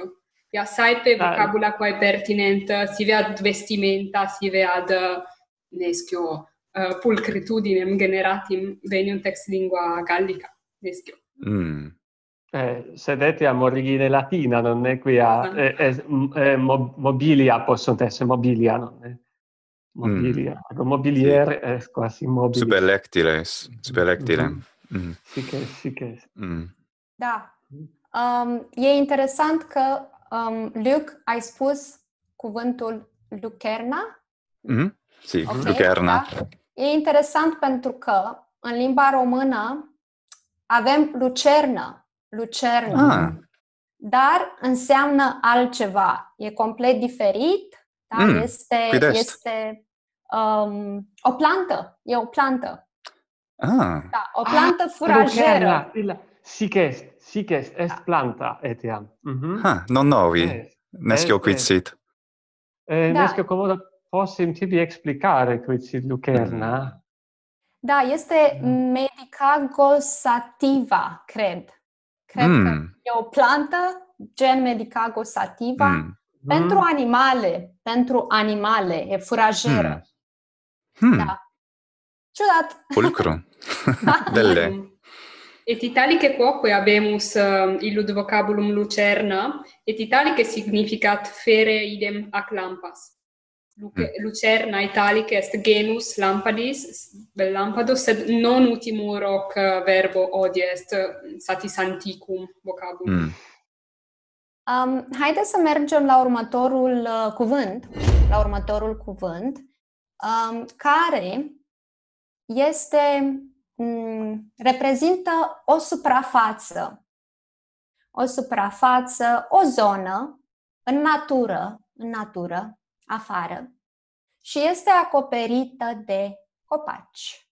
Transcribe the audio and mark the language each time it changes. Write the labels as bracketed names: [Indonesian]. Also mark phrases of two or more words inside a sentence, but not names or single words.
[Latin] Ia saepe vocabula quae pertinent, sive ad vestimenta, sive ad nescio pulcritudinem generatim veniunt ex lingua gallica, nescio. Sed etiam origine latina, [Italian] non è [Latin] quia mobilia possunt esse mobilia, [Italian] non è? [Latin] Mobilia. Mobilier est quasi mobilis. Superlectile. Sic est. [Romanian] Da. E interesant că, Luc, ai spus cuvântul lucerna? [Italian] Sì, [Romanian] Ok, lucerna. da? E interesant pentru că în limba română avem lucernă, dar înseamnă altceva. E complet diferit, da? Este o plantă. E o plantă. Da, o plantă furageră. [Latin] Sic est planta etiam. Non novi. Nescio quid sit. Nescio commodo possim tibi explicare quid sit lucerna? [Romanian] Da, este Medicago sativa, cred. Cred că e o plantă, gen Medicago sativa, pentru animale, e furajeră. Da. Ciudat. [Latin] Pulcru. Belle. Et italice quoque habemus illud vocabulum lucerna, et italice significat fere idem ac lampas. Lucerna italice est genus lampadis, bel lampados, sed non utimur hoc verbo odie est satis antiquum vocabulum. [Romanian] Haideți să mergem la următorul cuvânt, care reprezintă o suprafață, o zonă în natură, afară, și este acoperită de copaci.